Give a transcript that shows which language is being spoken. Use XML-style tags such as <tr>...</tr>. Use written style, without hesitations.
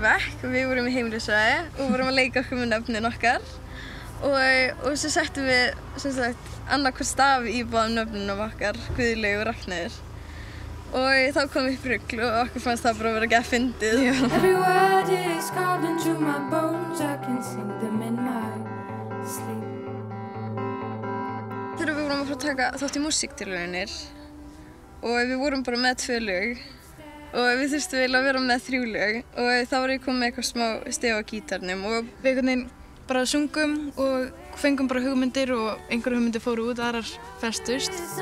<is>bekk og við vorum í heimilisfræði og vorum að leika okkur með nöfnin okkar og svo settum við sem sagt annað hvern staf í báðum nöfnunum okkar, Guðlaug og Ragnheiður. Og þá kom upp rugl og okkur fannst það bara að vera gett fyndið.</is> <en>Every word is carved into my bones, I can sing them in my sleep.</en> <is>Þegar við vorum að fara að taka þátt í músíktilraunir og við vorum bara með 2 lög og við þurftum eiginlega að vera með 3 lög og þá var ég komið með eitthvað smá stef á gítarnum og við einhvern veginn bara sungum og fengum bara hugmyndir og einhverjar hugmyndir fóru út, aðrar festust.</is>